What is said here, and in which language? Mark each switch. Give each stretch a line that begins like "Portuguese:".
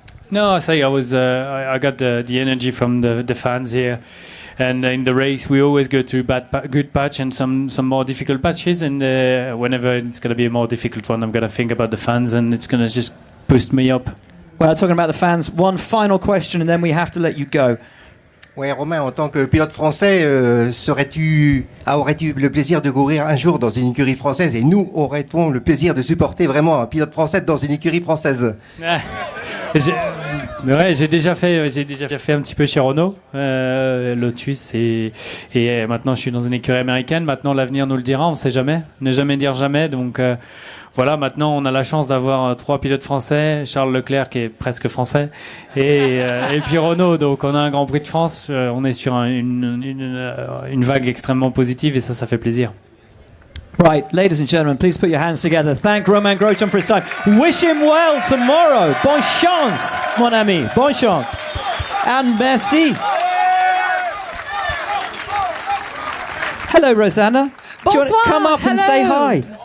English: No, I say I got the energy from the fans here, and in the race we always go through good patch and some more difficult patches, and whenever it's going to be a more difficult one, I'm going to think about the fans, and it's going to just boost me up. Well, talking about the fans, one final question, and then we have to let you go.
French: Ouais, Romain, en tant que pilote français, aurais-tu le plaisir de courir un jour dans une écurie française, et nous aurait-on le plaisir de supporter vraiment un pilote français dans une écurie française? J'ai déjà fait un petit peu chez Renault, Lotus, et maintenant je suis dans une écurie américaine. Maintenant l'avenir nous le dira, on ne sait jamais, ne jamais dire jamais. Donc voilà, maintenant on a la chance d'avoir 3 pilotes français, Charles Leclerc qui est presque français, et puis Renault. Donc on a un Grand Prix de France, on est sur une vague extrêmement positive, et ça fait plaisir.
English: Right, ladies and gentlemen, please put your hands together. Thank Romain Grosjean for his time. Wish him well tomorrow.
French: Bonne chance, mon ami. Bonne chance.
English: And merci. Hello, Rosanna. Do you want to come up and say hi?